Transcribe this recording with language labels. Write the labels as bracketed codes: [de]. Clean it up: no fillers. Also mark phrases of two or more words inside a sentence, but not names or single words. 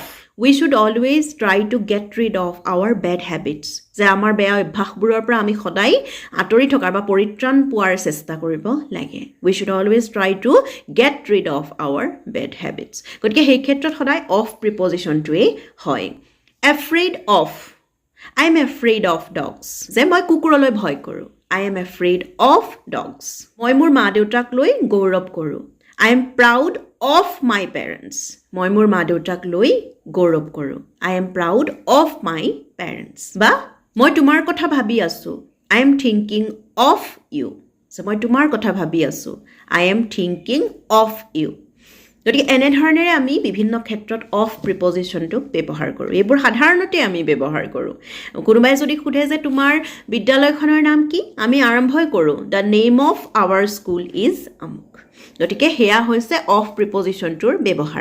[en] We should always try to get rid of our bad habits. [as] যে আমাৰ বেয়া অভ্যাসবোৰৰ পৰা আমি সদায় আঁতৰি থকাৰ বা পৰিত্ৰাণ পোৱাৰ চেষ্টা কৰিব লাগে. [en] We should always try to get rid of our bad habits. [as] গতিকে সেই ক্ষেত্ৰত সদায় of prepositionটোৱে হয়. [en] Afraid of. I am afraid of dogs. [as] যে মই কুকুৰলৈ ভয় কৰোঁ. [en] I am afraid of dogs. [as] মই মোৰ মা দেউতাক লৈ গৌৰৱ কৰোঁ. [en] I am proud of my parents. [as] মই মোৰ মা দেউতাক লৈ গৌৰৱ কৰোঁ. [en] I am proud of my parents. [as] বা মই তোমাৰ কথা ভাবি আছোঁ. [en] I am thinking of you. [as] So মই তোমাৰ কথা ভাবি আছোঁ. [en] I am thinking of you. [as] গতিকে এনেধৰণেৰে আমি বিভিন্ন ক্ষেত্ৰত অফ প্ৰিপজিশ্যনটো ব্যৱহাৰ কৰোঁ. এইবোৰ সাধাৰণতে আমি ব্যৱহাৰ কৰোঁ. কোনোবাই যদি সোধে যে তোমাৰ বিদ্যালয়খনৰ নাম কি, আমি আৰম্ভই কৰোঁ [en] the name of our school is [as] আমুক. গতিকে সেয়া হৈছে অফ প্ৰিপজিশ্যনটোৰ ব্যৱহাৰ.